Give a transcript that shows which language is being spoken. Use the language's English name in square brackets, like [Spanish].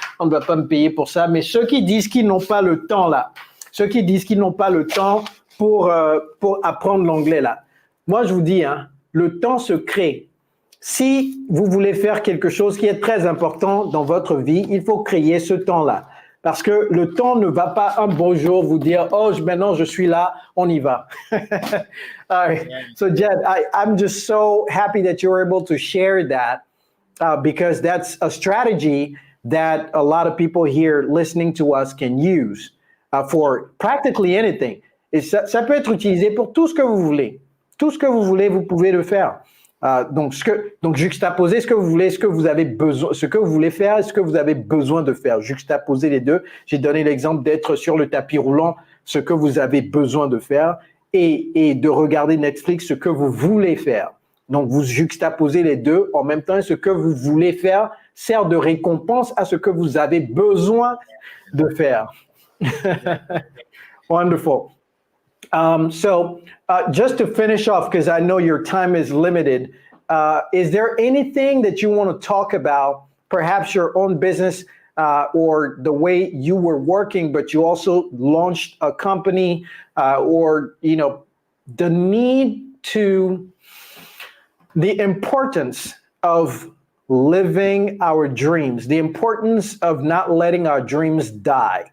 [French] On ne va pas me payer pour ça. Mais ceux qui disent qu'ils n'ont pas le temps là, ceux qui disent qu'ils n'ont pas le temps pour apprendre l'anglais là, moi je vous dis, hein, le temps se crée. Si vous voulez faire quelque chose qui est très important dans votre vie, il faut créer ce temps-là. Parce que le temps ne va pas un beau jour vous dire, oh, maintenant je suis là, on y va. [English] All right. So Jed, I'm just so happy that you were able to share that because that's a strategy that a lot of people here listening to us can use for practically anything. [French] Et ça peut être utilisé pour tout ce que vous voulez. Tout ce que vous voulez, vous pouvez le faire. Donc juxtaposer ce que vous voulez, ce que vous avez besoin, ce que vous voulez faire et ce que vous avez besoin de faire. Juxtaposer les deux. J'ai donné l'exemple d'être sur le tapis roulant, ce que vous avez besoin de faire, et de regarder Netflix, ce que vous voulez faire. Donc vous juxtaposez les deux en même temps. Ce que vous voulez faire sert de récompense à ce que vous avez besoin de faire. [English] Wonderful. So just to finish off, because I know your time is limited, is there anything that you want to talk about, perhaps your own business or the way you were working, but you also launched a company or, you know, the importance of living our dreams, the importance of not letting our dreams die.